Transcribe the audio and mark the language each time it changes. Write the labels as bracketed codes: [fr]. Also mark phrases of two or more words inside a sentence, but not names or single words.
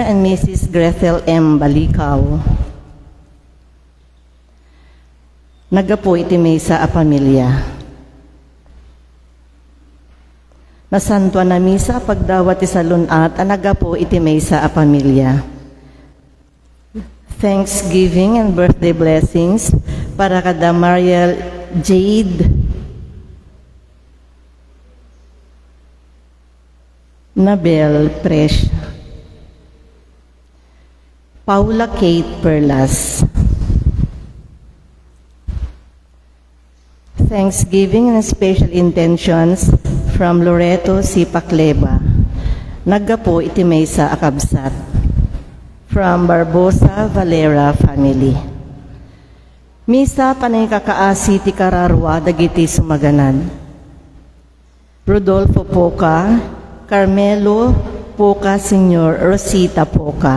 [en] and Mrs. Grethel M. Balikaw. [ilo] Nagapo iti mesa a pamilya. Nasantua na misa pagdawat ti salunat a nagapo iti mesa a pamilya. [en] Thanksgiving and birthday blessings [ilo] para kada [en] Mariel Jade Nabel Presh, Paula Kate Perlas. Thanksgiving and special intentions from Loreto C. Pacleba. [ilo] Naggapo iti mesa akabsat. [en] From Barbosa Valera family. [ilo] Misa panay kakaasi ti kararwa dagiti sumaganan. Rodolfo Poca, Carmelo Poca Sr., Rosita Poca.